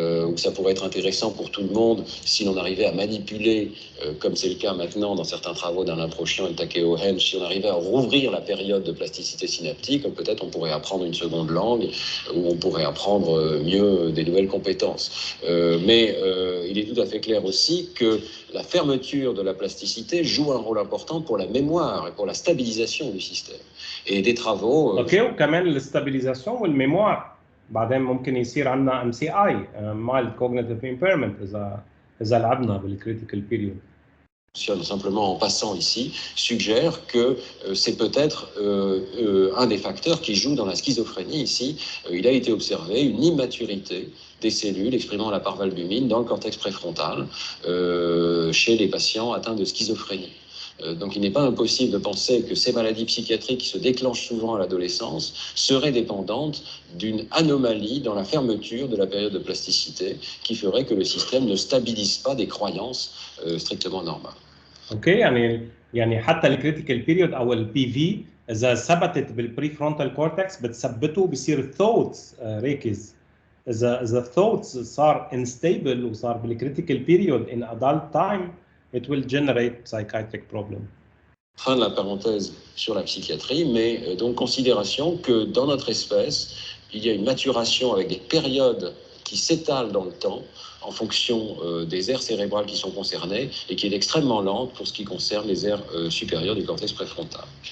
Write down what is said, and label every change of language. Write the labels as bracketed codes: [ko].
[fr] Où ça pourrait être intéressant pour tout le monde si l'on arrivait à manipuler, comme c'est le cas maintenant dans certains travaux d'Alain Prochian et Takeo Hen, si on arrivait à rouvrir la période de plasticité synaptique, peut-être on pourrait apprendre une seconde langue, ou on pourrait apprendre mieux des nouvelles compétences. Mais il est tout à fait clair aussi que la fermeture de la plasticité joue un rôle important pour la mémoire et pour la stabilisation du système. Et des travaux... [ar] اوكي وكمان الستابيليزاسيون والميموار. بعدين ممكن يصير عندنا MCI mild cognitive impairment إذا لعبنا بالcritical period. [fr] Simplement en passant ici, suggère que c'est peut-être un des facteurs qui joue dans la schizophrénie ici. Il a été observé une immaturité des cellules exprimant la parvalbumine dans le cortex préfrontal chez les patients atteints de schizophrénie. Donc il n'est pas impossible de penser que ces maladies psychiatriques qui se déclenchent souvent à l'adolescence seraient dépendantes d'une anomalie dans la fermeture de la période de plasticité qui ferait que le système ne stabilise pas des croyances strictement normales. [ar] اوكي يعني حتى الكريتيكال بيريود او البي في اذا ثبتت بالبريفرونتال كورتكس بتثبته بصير الثوتس ريكز. اذا الثوتس صار انستابل وصار بالكريتيكال بيريود ان ادلت تايم [en] it will generate psychiatric problem. [fr] Fin de la parenthèse sur la psychiatrie, mais donc considération que dans notre espèce, il y a une maturation avec des périodes qui s'étalent dans le temps en fonction des aires cérébrales qui sont concernées et qui est extrêmement lente pour ce qui concerne les aires supérieures du cortex préfrontal.